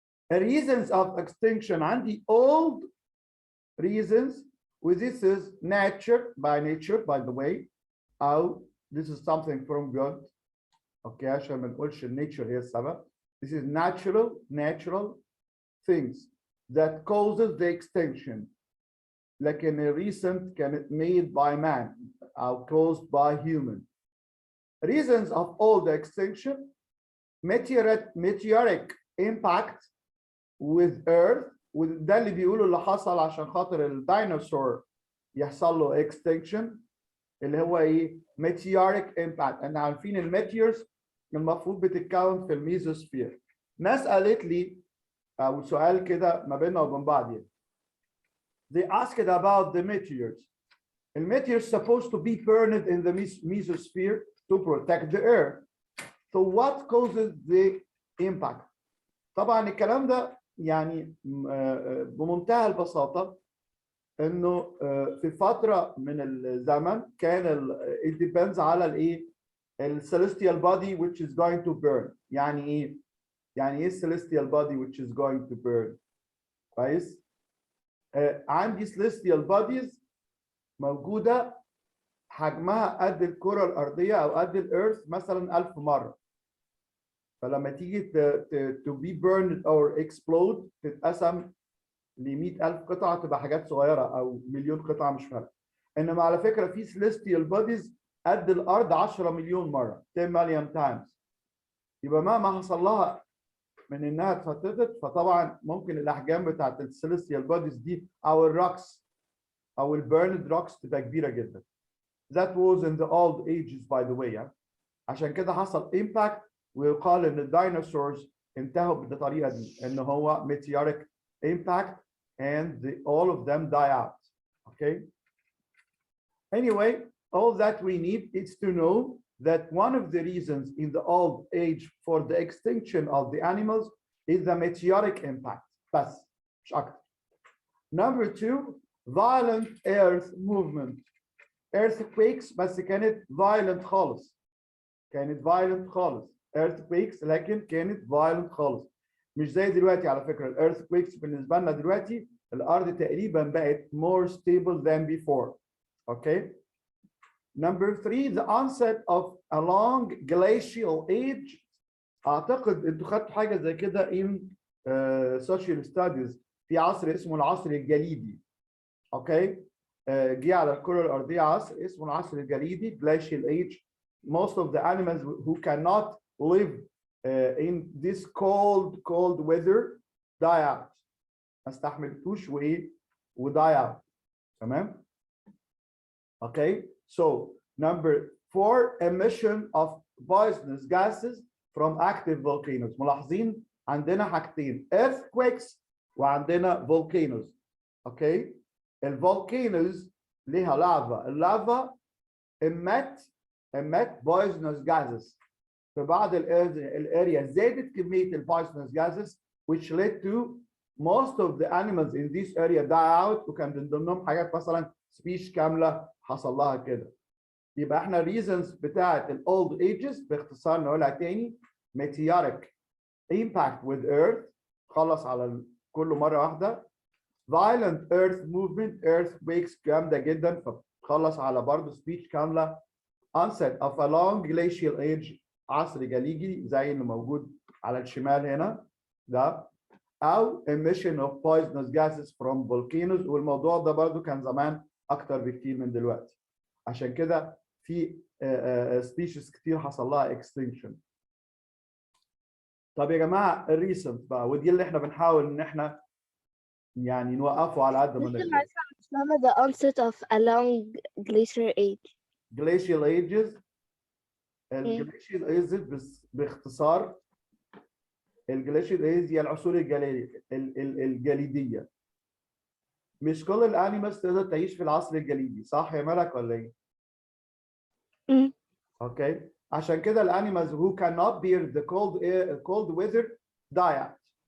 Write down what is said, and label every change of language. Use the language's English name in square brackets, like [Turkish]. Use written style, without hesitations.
[English] The reasons of extinction عندي old reasons, with this is by nature by the way, أو this is something from God. [Arabic] اوكي عشان ما نقولش nature هي السبب. [English] This is natural things that causes the extinction. لكن recent كانت made by man or caused by human. Reasons of all the extinction: meteoric impact with earth. [Arabic] وده اللي بيقولوا اللي حصل عشان خاطر الديناصور يحصل له extinction، اللي هو ايه؟ meteoric impact. احنا عارفين الميتيورز المفروض بتتكون في الميزوسفير. ناس قالت لي او سؤال كده ما بيننا وبين بعض يعني. [English] They asked about the meteors. The meteors supposed to be burned in the mesosphere to protect the earth. So what causes the impact? [Arabic] طبعا الكلام ده يعني بمنتهى البساطة انه في فترة من الزمن كان it depends على الايه؟ [English] celestial body which is going to burn. [Arabic] يعني ايه؟ يعني ايه [English] celestial body which is going to burn؟ [Arabic] كويس؟ عندي celestial bodies موجودة حجمها قد الكرة الأرضية أو قد الأرث مثلا 1000 مرة. فلما تيجي [English] to be burned or explode [Arabic] تتقسم ل 100,000 قطعة، تبقى حاجات صغيرة أو مليون قطعة مش فارقة. إنما على فكرة في celestial bodies قد الأرض 10 مليون مرة [English] 10 million times. [Arabic] يبقى مهما حصل لها من إنها اتفتتت، فطبعا ممكن الأحجام بتاعت الcelestial bodies دي أو الروكس او البيرند روكس تبقى كبيره جدا. [English] That was in the old ages by the way. [Arabic] عشان كده حصل impact ويقال ان الديناصورز انتهوا بالطريقه دي ان هو meteoric impact [English] and all of them die out. Okay. Anyway, all that we need is to know that one of the reasons in the old age for the extinction of the animals is the meteoric impact. [Arabic] بس مش أكتر. [English] Number two, violent earth movement. [Arabic] Earthquakes بس كانت violent خالص. كانت violent خالص. Earthquakes لكن كانت violent خالص. مش زي دلوقتي على فكرة. Earthquakes بالنسبة لنا دلوقتي الأرض تقريبا بقت [English] more stable than before. Okay. Number three, the onset of a long glacial age. [Arabic] أعتقد أنتوا خدتوا حاجة زي كده [English] in social studies [Arabic] في عصر اسمه العصر الجليدي. [English] Okay. [Arabic] جه على الكرة الأرضية عصر اسمه العصر الجليدي glacial age. [English] Most of the animals who cannot live in this cold weather die out. [Arabic] ما استحملتوش وإيه die out. تمام. Okay. [English] So number four, emission of poisonous gases from active volcanoes. [Arabic] ملاحظين عندنا حاجتين earthquakes وعندنا volcanoes. Okay. الفولكانوز ليها لافا. [English] اللافا emit poisonous gases. [Arabic] في بعض الاريا زادت كمية الpoisonous gases [English] which led to most of the animals in this area die out [Arabic] وكان من ضمنهم حاجات مثلا سبيش كاملة حصل لها كده. يبقى احنا reasons بتاعت ال old ages باختصار نقولها تاني [English] meteoric impact with earth [Arabic] خلص على كل مرة واحدة. violent earth movement earthquakes جامدة جدا فخلص على برضه speech كاملة. [English] onset of a long glacial age [Arabic] عصر جليدي زي اللي موجود على الشمال هنا ده أو [English] emission of poisonous gases from volcanoes [Arabic] والموضوع ده برضه كان زمان أكتر بكتير من دلوقتي. عشان كده في species كتير حصل لها extinction. طب يا جماعة الريسنت بقى ودي اللي احنا بنحاول ان احنا يعني نوقفه على قد ما نقدر. [English] the onset of a long glacier age. glacial ages. [Arabic] الجليشيال ايجز باختصار الجليشيال ايجز هي العصور الجليديه. مش كل الانيمالز تقدر تعيش في العصر الجليدي صح يا ملك ولا ايه؟ اوكي عشان كده الانيمالز [English] who cannot bear the cold weather die out.